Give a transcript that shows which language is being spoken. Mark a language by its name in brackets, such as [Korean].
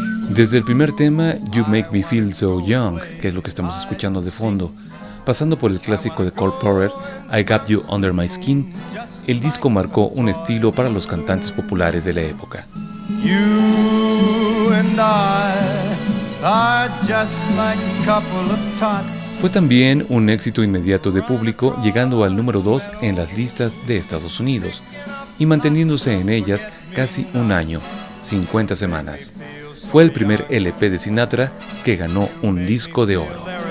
[Spanish] Desde el primer tema, You Make Me Feel So Young, que es lo que estamos escuchando de fondo, pasando por el clásico de Cole Porter, I Got You Under My Skin, el disco marcó un estilo para los cantantes populares de la época. [English] You and I are just like a couple of tots. [Spanish] Fue también un éxito inmediato de público, llegando al número 2 en las listas de Estados Unidos y manteniéndose en ellas casi un año, 50 semanas. Fue el primer LP de Sinatra que ganó un disco de oro.